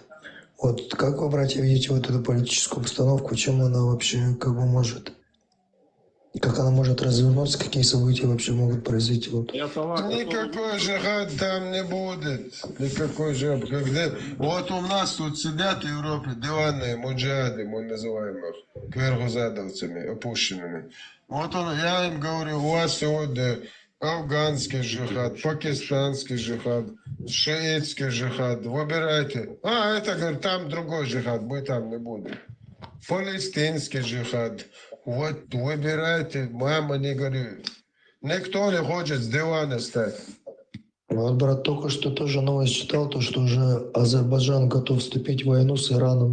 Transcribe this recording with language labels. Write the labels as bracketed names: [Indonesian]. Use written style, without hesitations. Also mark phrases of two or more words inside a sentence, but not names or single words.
[Russian] Вот как вы, братья, видите вот эту политическую обстановку, чем она вообще как бы может, как она может развернуться, какие события вообще могут произойти? Вот. Никакой джихад там не будет. Никакой джихад. Вот у нас тут сидят в Европе диванные муджахиды, мы называем их, кверхузадовцами, опущенными. Вот я им говорю, у вас сегодня афганский джихад, пакистанский джихад, шиитский джихад. Выбирайте. Это, говорит, там другой джихад, мы там не будем. Палестинский джихад. Вот выбирайте, мама не говорит. Никто не хочет с дивана стать. Вот, брат, только что тоже новость читал, то, что уже Азербайджан готов вступить в войну с Ираном.